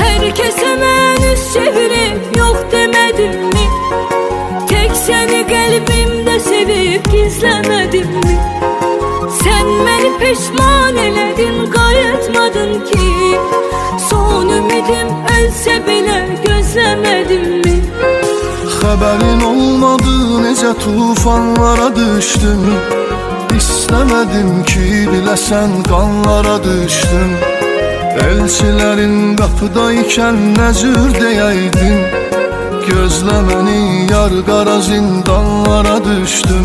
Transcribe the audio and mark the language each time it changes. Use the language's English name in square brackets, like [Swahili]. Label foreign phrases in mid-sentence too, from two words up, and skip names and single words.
[Turkish] Herkese mən üz çevirip yok demedim mi? Tek seni kalbimde sevip gizlemedim mi? Sen beni pişman eledin, [Azerbaijani] qayıtmadın ki. [Turkish] Son ümidim ölse bile gözlemedim mi? [Azerbaijani] Xəbərin olmadı, necə tufanlara düşdüm. İstəmədim ki, biləsən qanlara düşdüm. Elçilərin qapıdaykən nə cür deyəydin? Gözlə məni, yar qara zindanlara düşdüm.